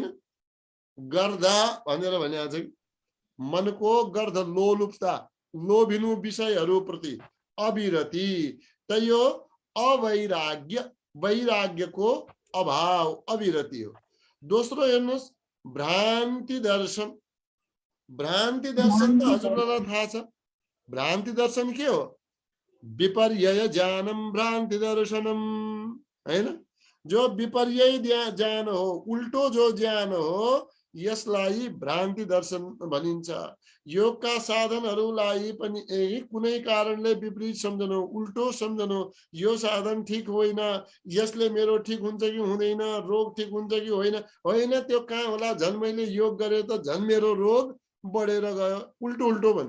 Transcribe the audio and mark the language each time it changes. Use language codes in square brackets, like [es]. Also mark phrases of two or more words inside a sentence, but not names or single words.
[ne] गर्दा भनेर भनेको छ, मनको गर्द लोलुपता, लोभिनु विषयहरूप्रति अविरति, त यो अवैराग्य, वैराग्यको अभाव अविरति हो। दोस्रो हेर्नुहोस्, भ्रान्ति दर्शन। भ्रान्ति दर्शन त हजुरलाई थाहा छ, भ्रान्ति दर्शन के हो? [sa] विपर्यय ज्ञानम भ्रान्ति दर्शनम हैन। [ne] जो विपर्यय ज्ञान हो, उल्टो जो ज्ञान हो, यसलाई भ्रान्ति दर्शन भनिन्छ। योगका साधनहरूलाई पनि कुनै कारणले विपरीत सम्झनु, उल्टो सम्झनु, यो साधन ठीक होइन, यसले मेरो ठीक हुन्छ कि हुँदैन, रोग ठीक हुन्छ कि होइन, होइन त्यो कहाँ होला, झन् मैले योग गरे त झन् मेरो रोग बढेर गयो, उल्टो उल्टो भन्छ।